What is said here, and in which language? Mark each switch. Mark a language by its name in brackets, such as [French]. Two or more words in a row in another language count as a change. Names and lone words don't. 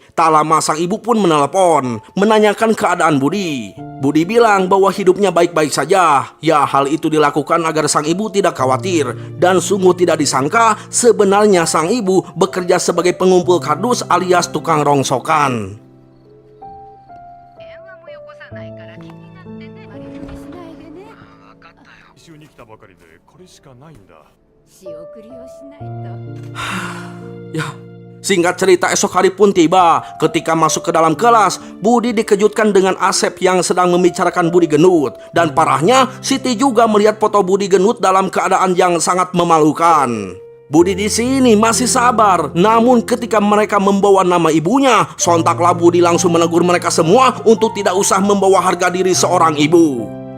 [Indonesian] Tak lama sang ibu pun menelepon, menanyakan keadaan Budi. Budi bilang bahwa hidupnya baik-baik saja. Ya, hal itu dilakukan agar sang ibu tidak khawatir. Dan sungguh tidak disangka, sebenarnya sang ibu bekerja sebagai pengumpul kardus alias tukang rongsokan. [Japanese] 仕送りをしないと。 [Indonesian] Ya, singkat cerita esok hari pun tiba. Ketika masuk ke dalam kelas, Budi dikejutkan dengan Asep yang sedang membicarakan Budi gendut. Dan parahnya, Siti juga melihat foto Budi gendut dalam keadaan yang sangat memalukan. Budi di sini masih sabar, namun ketika mereka membawa nama ibunya, sontaklah Budi langsung menegur mereka semua untuk tidak usah membawa harga diri seorang ibu.